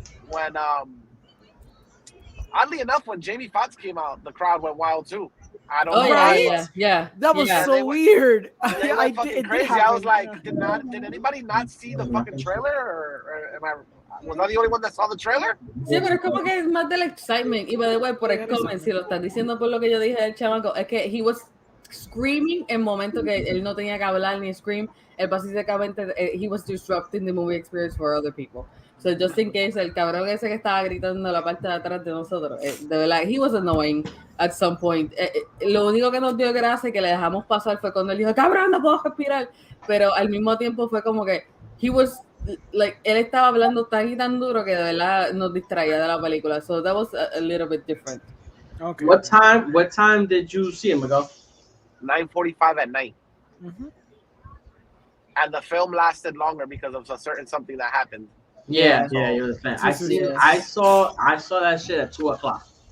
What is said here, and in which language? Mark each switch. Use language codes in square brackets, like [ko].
[en] When oddly enough, when Jamie Foxx came out, the crowd went wild too. I don't know. Yeah. That was so weird. They went fucking crazy. I was like, did anybody not see the fucking trailer, or am I? Was I the only one that saw the trailer? [es] Sí, pero es como que es más del excitement. Y [en] by the way, [es] por el comment, si lo estás diciendo por lo que yo dije del chamaco, es que [en] he was screaming [es] en momento que él no tenía que hablar ni scream. Él básicamente, [en] he was disrupting the movie experience for other people. So just in case, [es] el cabrón ese que estaba gritando en la parte de atrás de nosotros, de verdad, [en] he was annoying at some point. [es] Lo único que nos dio gracia que le dejamos pasar fue cuando él dijo, cabrón, no puedo respirar. Pero al mismo tiempo fue como que [en] he was, like, [es] él estaba hablando tan y tan duro que de verdad nos distraía de la película. [en] So that was a little bit different. Okay. What time did you see him, Miguel? 9:45 at night. Mm-hmm. And the film lasted longer because of a certain something that happened. Yeah, you're the fan. I saw that shit at 2:00.